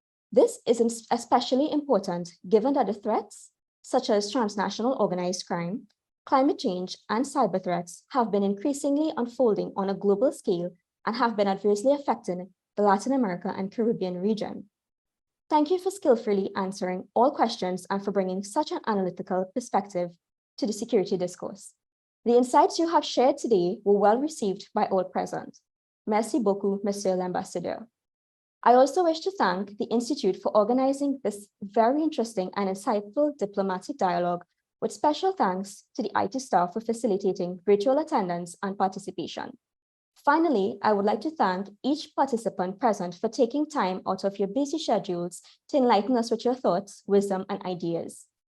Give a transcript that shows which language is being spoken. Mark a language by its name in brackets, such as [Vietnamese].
[English] This is especially important given that the threats, such as transnational organized crime, climate change, and cyber threats have been increasingly unfolding on a global scale and have been adversely affecting the Latin America and Caribbean region. Thank you for skillfully answering all questions and for bringing such an analytical perspective to the security discourse. The insights you have shared today were well received by all present. [French] Merci beaucoup, Monsieur l'Ambassadeur. [English] I also wish to thank the Institute for organizing this very interesting and insightful diplomatic dialogue, with special thanks to the IT staff for facilitating virtual attendance and participation. Finally, I would like to thank each participant present for taking time out of your busy schedules to enlighten us with your thoughts, wisdom, and ideas.